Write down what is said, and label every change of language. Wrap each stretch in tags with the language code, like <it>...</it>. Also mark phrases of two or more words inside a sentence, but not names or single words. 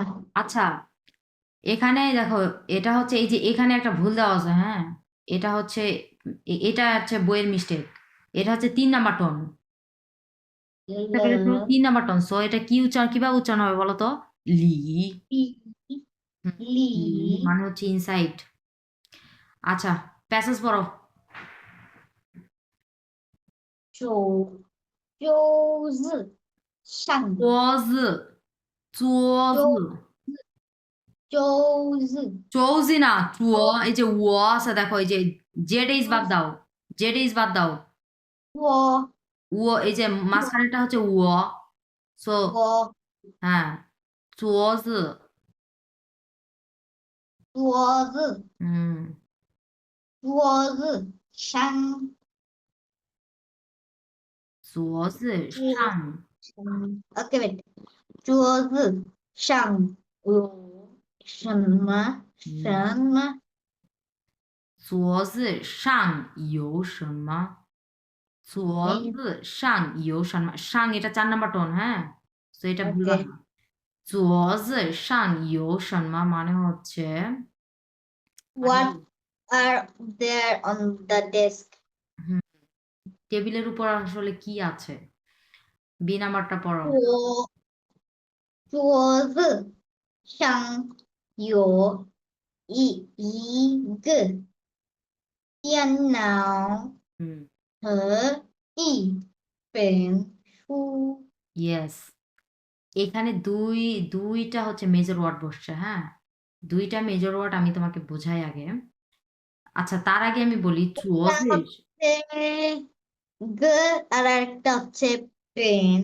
<bn>আচ্ছা, এখানে দেখো, এটা হচ্ছে এই যে এখানে একটা ভুল দেওয়া আছে, হ্যাঁ, এটা হচ্ছে এটা হচ্ছে বইয়ের মিস্টেক। এটা হচ্ছে 3 নাম্বার টোন। বুঝতে পেরেছো? 3 নাম্বার টোন। সো এটা কি উচ্চারণ, কিভাবে উচ্চারণ হবে বলো তো? লি। লি, হুম, লি, লি মানে হচ্ছে ইনসাইড। আচ্ছা, প্যাসেজ পড়ো।</bn> <zh>就是上桌子，桌子，就是</zh> <bn>চৌজি না, এই যে ও আছে, দেখো এই যে জেড এইচ বাদ দাও, জেড এইচ বাদ দাও।</bn> <zh>我</zh> <bn>ও এই যে মাঝখানেটা হচ্ছে ও। সো</bn> <zh>我</zh> <bn>হ্যাঁ, 桌子，</bn> <zh>桌子</zh> <bn>হুম,</bn> <zh>桌子上桌子桌上，</zh> <en>OK wait</en> <zh>桌子上有什么什么桌子上有什么？桌没子上有什么？上</zh> <bn>এটা 4 নাম্বার টোন, হ্যাঁ, তো এটা ভুলবা</bn> <en>OK</en> <bn>না।</bn> <zh>桌子上有什么</zh> <bn>মানে হচ্ছে, মানে</bn> <en>what are there on the desk</en> <bn>হুম, টেবিলের উপর আসলে কি আছে? বি নাম্বারটা পড়ো।</bn> <zh>桌子上有一个电脑</zh> <bn>হুম</bn> <zh>和一本书</zh> <bn>ইয়েস এখানে দুইটা হচ্ছে</bn> <en>measure word</en> <bn>বসছে হ্যাঁ দুইটা</bn> <en>measure word</en> <bn>আমি তোমাকে বোঝাই আগে আচ্ছা তার আগে আমি বলি একটা চুয়োজের হচ্ছে গ আর একটা হচ্ছে পেন</bn>